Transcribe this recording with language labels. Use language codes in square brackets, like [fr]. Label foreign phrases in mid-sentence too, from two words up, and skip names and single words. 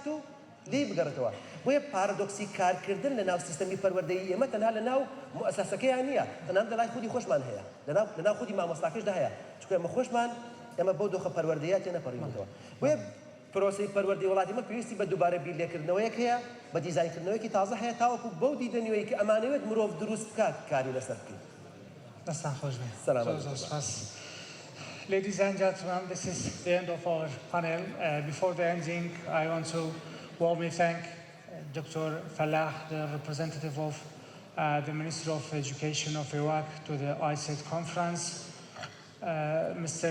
[ckb] و لێی بگەڕێتەوە بۆیە پارادۆکسی کارکردن لە ناو سیستەمی پەروەردەیی ئێمە تەنها لە ناو موسەسەکەیان نییە تەنها لە لای خودی خۆشمان هەیە لە ناو خودی مامۆستاکەشدا هەیە چونکە ئێمە خۆشمان ئێمە بەو دۆخە پەروەردەیە تێنەپەڕینەوە بۆیە پرۆسەی پەروەردەی وڵاتی ئێمە پێویستی بە دووبارە بیرلێکردنەوەیەک هەیە بە دیزاینکردنەوەیەکی تازە هەیە تاوەکو بەو دیدەنیوەی کە ئەمانەوێت مرۆڤ دروست بکات کاری لەسەر بکەین دەستان خۆش بێ سەلام [en] Ladies and gentlemen, this is the end of our panel. Before the ending, I want to warmly thank Dr. Falah, the representative of the Ministry of Education of Iraq, to the ISET conference, Mr.